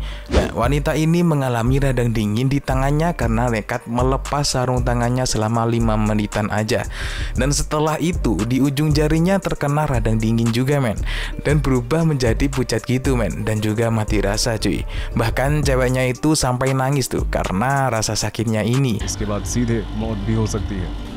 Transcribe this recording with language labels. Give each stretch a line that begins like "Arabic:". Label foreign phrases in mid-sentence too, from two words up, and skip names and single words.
Indonesian: Nah, wanita ini mengalami radang dingin di tangannya karena nekat melepas sarung tangannya selama 5 menitan aja. Dan setelah itu di ujung jarinya terkena radang dingin juga, men. Dan berubah menjadi pucat gitu, men. Dan juga mati rasa, cuy. Bahkan ceweknya itu sampai nangis tuh karena rasa sakitnya ini.
Hindi: इसके बाद सीधे मौत भी हो सकती है।